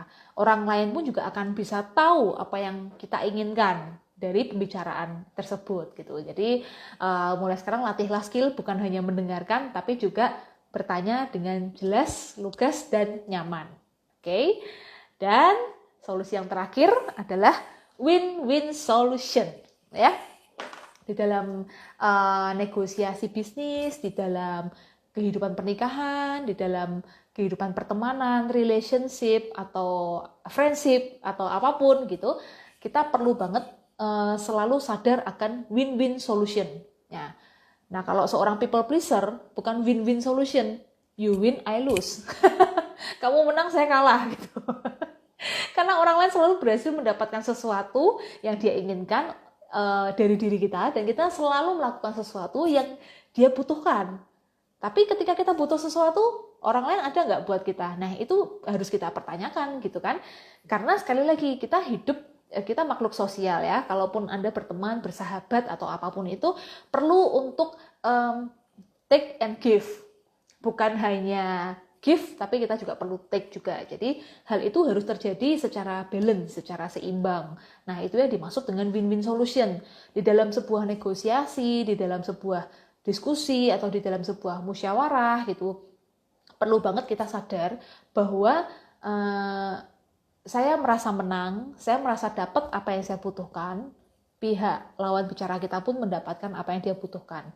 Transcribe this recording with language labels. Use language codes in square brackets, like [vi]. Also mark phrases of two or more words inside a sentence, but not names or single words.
[id] Orang lain pun juga akan bisa tahu apa yang kita inginkan dari pembicaraan tersebut gitu. Jadi mulai sekarang latihlah skill bukan hanya mendengarkan, tapi juga bertanya dengan jelas, lugas, dan nyaman. Oke? Dan solusi yang terakhir adalah [en] win-win solution, [id] ya. Di dalam negosiasi bisnis, di dalam kehidupan pernikahan, di dalam kehidupan pertemanan, relationship atau friendship atau apapun gitu, kita perlu banget selalu sadar akan [en] win-win solution. [id] Ya. Nah, kalau seorang [en] people pleaser [id] bukan [en] win-win solution, you win, I lose. [id] Kamu menang, saya kalah gitu. Karena orang lain selalu berhasil mendapatkan sesuatu yang dia inginkan dari diri kita, dan kita selalu melakukan sesuatu yang dia butuhkan. Tapi ketika kita butuh sesuatu, orang lain ada nggak buat kita? Nah, itu harus kita pertanyakan gitu kan. Karena sekali lagi kita hidup, kita makhluk sosial ya. Kalaupun Anda berteman, bersahabat atau apapun itu perlu untuk [en] take and give. [id] Bukan hanya give, tapi kita juga perlu take juga. Jadi hal itu harus terjadi secara balance, secara seimbang. Nah, itu yang dimaksud dengan [en] win-win solution. [id] Di dalam sebuah negosiasi, di dalam sebuah diskusi, atau di dalam sebuah musyawarah gitu, perlu banget kita sadar bahwa saya merasa menang, saya merasa dapat apa yang saya butuhkan, pihak lawan bicara kita pun mendapatkan apa yang dia butuhkan.